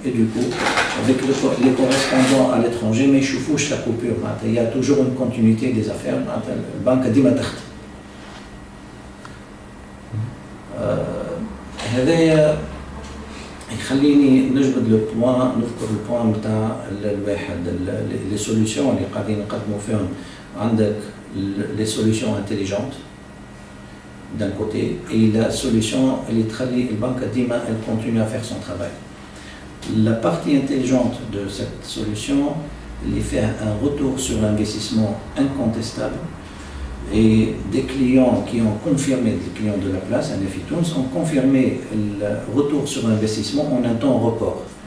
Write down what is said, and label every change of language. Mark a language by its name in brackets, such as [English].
[French] اي دوكو avec les correspondants à l'étranger ما يشوفوش لا كوبور، معناتها il y a toujours une continuité des affaires، معناتها البنكه ديما تخدم. [Arabic] هذايا يخليني نجبد لو بوان، نذكر البوان نتاع الواحد لي سوليسيون اللي قاعدين نقدموا فيهم. [French] عندك لي سوليسيون انتيليجونت d'un côté et la solution اللي تخلي البنك ديما elle continue à faire son travail. La partie intelligente de cette solution elle fait un retour sur l'investissement incontestable et des clients qui ont confirmé, des clients de la place, NFI-Tunis, ont confirmé le retour sur investissement en un temps record.